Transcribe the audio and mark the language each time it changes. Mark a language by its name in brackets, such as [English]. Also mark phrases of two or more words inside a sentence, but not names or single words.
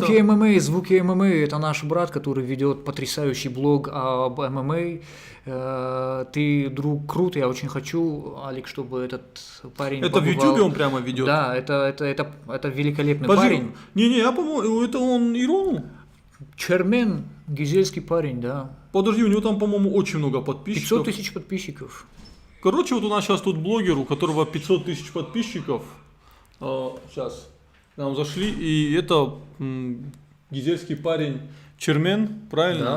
[Russian] звуки ММА, звуки ММА. Это наш брат, который ведет потрясающий блог об ММА. Ты, друг, крут, я очень хочу, Алик, чтобы этот парень Это в побывал. Ютубе он прямо ведет? Да, это великолепный Подожди, парень. Не-не, я по-моему, это он Ирону? Чермен, гизельский парень, да. Подожди, у него там, по-моему, очень много подписчиков. 500 тысяч подписчиков. Короче, вот у нас сейчас тут блогер, у которого 500 тысяч подписчиков. Сейчас к нам зашли, и это гизельский парень Чермен, правильно?